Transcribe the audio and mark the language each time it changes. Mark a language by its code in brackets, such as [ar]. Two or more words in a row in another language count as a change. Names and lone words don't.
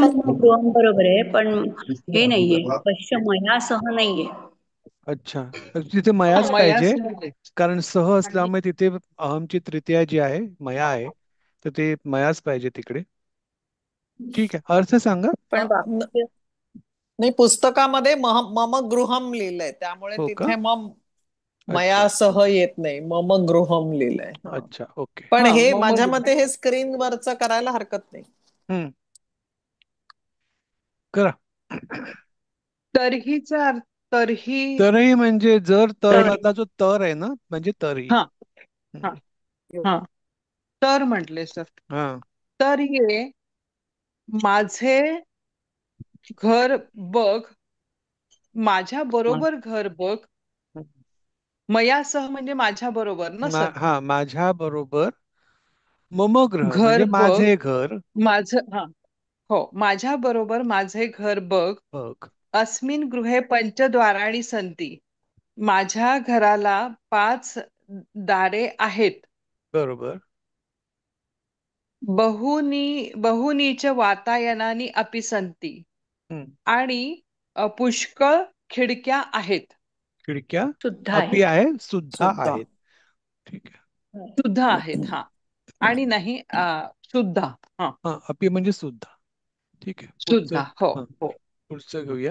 [mr] पुस्तकात गृहम बरोबर आहे पण हे नाहीये पश्चिम मयासह नाहीये. अच्छा, तर तिथे मयाच मयाच पाहिजे, म्हणजे कारण सह असल्यामुळे तिथे अहमची तृतीया जी आहे मया आहे, तर ते मयाच पाहिजे तिकडे. ठीक आहे, अर्थ सांगा. पण अ, न- बाकी नाही, पुस्तकामध्ये [sa] मम गृहम [mr] लिहिलंय, त्यामुळे हो का? तिथे मम अच्छा अच्छा. मयासह येत नाही, [sa] मम गृहम [mr] लिहिलंय. हा. अच्छा, ओके. पण हा हे मम माझ्या गृह. मते हे स्क्रीनवरचं करायला हरकत नाही. हम्म. करा. तर्हीचा अर्थ तर्ही. तरही म्हणजे जर, तर तर मधला जो तर आहे ना, म्हणजे तरी. हा हम्म. हा हा तर म्हटले सर. हा. तर ये माझे घर बघ, माझ्या बरोबर घर बघ. मयासह म्हणजे माझ्या बरोबर ना सर. हा, माझ्या बरोबर. [sa] मम ग्रह [mr] घर म्हणजे बघ माझे घर. माझं. हा हो, माझ्या बरोबर माझे घर बघ. बघ. [sa] अस्मिन गृहे पंचद्वाराणि सन्ति. [mr] माझ्या घराला 5 दारे आहेत. बरोबर. [sa] बहुनीच वातायनानी अपि सन्ति. [mr] हम्म. आणि पुष्कळ खिडक्या आहेत. खिडक्या शुद्ध अपी आहे. आहे, सुद्धा सुद्धा आहेत. ठीक आहे. शुद्ध आहेत. हा. आणि नाही शुद्ध. हा. हा, अपी म्हणजे सुद्धा. ठीक आहे, शुद्ध. पुढचं. हो हा, हो. पुढचं घेऊया.